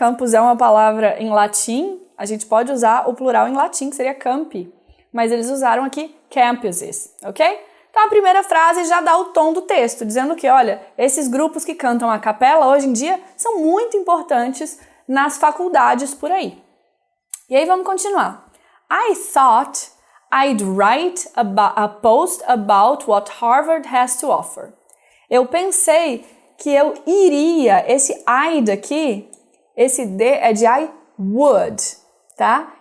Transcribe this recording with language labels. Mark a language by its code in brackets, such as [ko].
[pt] Campus é uma palavra em latim, a gente pode usar o plural em latim, que seria campi, mas eles usaram aqui campuses, ok? Então a primeira frase já dá o tom do texto, dizendo que, olha, esses grupos que cantam a capela hoje em dia são muito importantes nas faculdades por aí. E aí vamos continuar. [en] I thought I'd write a post about what Harvard has to offer. [pt] Eu pensei que eu iria, esse I'd aqui, esse D é de I would, tá?